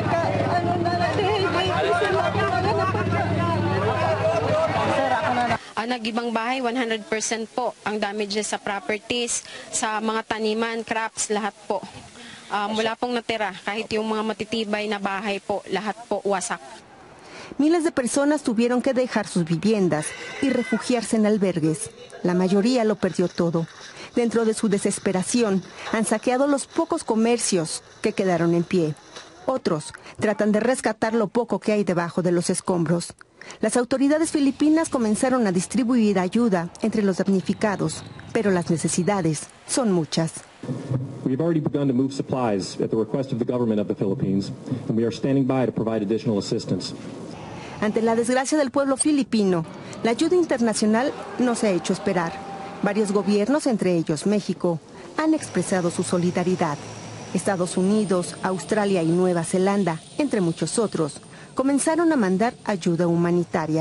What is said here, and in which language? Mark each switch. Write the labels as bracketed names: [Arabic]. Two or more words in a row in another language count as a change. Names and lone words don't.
[Filipino] Nag-ibang bahay, 100% po ang damages sa properties, sa mga taniman, crops, lahat po. Wala pong natira, kahit yung mga matitibay na bahay po, lahat po wasak. [Spanish] Miles de personas tuvieron que dejar sus viviendas y refugiarse en albergues. La mayoría lo perdió todo. Dentro de su desesperación, han saqueado los pocos comercios que quedaron en pie. Otros tratan de rescatar lo poco que hay debajo de los escombros. Las autoridades filipinas comenzaron a distribuir ayuda entre los damnificados, pero las necesidades son muchas. [English] We have already begun to move supplies at the request of the government of the Philippines, and we are standing by to provide additional assistance. [Spanish] Ante la desgracia del pueblo filipino, la ayuda internacional no se ha hecho esperar. Varios gobiernos, entre ellos México, han expresado su solidaridad. Estados Unidos, Australia y Nueva Zelanda, entre muchos otros, comenzaron a mandar ayuda humanitaria.